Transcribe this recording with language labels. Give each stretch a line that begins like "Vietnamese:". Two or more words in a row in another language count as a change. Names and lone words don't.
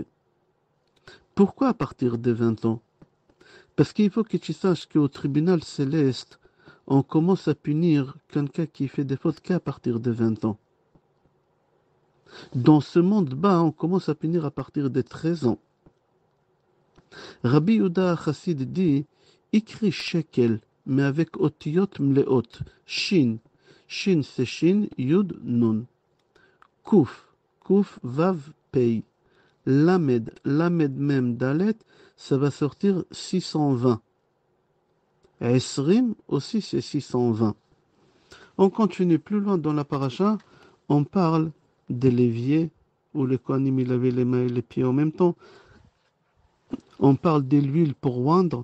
French: Pourquoi à partir de 20 ans? Parce qu'il faut que tu saches qu'au tribunal céleste, on commence à punir quelqu'un qui fait des fautes qu'à partir de 20 ans. Dans ce monde bas, on commence à punir à partir de 13 ans. Rabbi Yehuda Chassid dit, écrit shekel, mais avec
Hebrew: אותיות מלאות,
French: shin. Shin c'est shin,
Hebrew: יוד, נון. קוף, קוף, וו, פא. למד, למד
French: même dalet, ça va sortir 620. Esrim aussi c'est 620. On continue plus loin dans la paracha, On parle de l'évier, où le Kohanim il avait les mains et les pieds en même temps. On parle de l'huile pour oindre.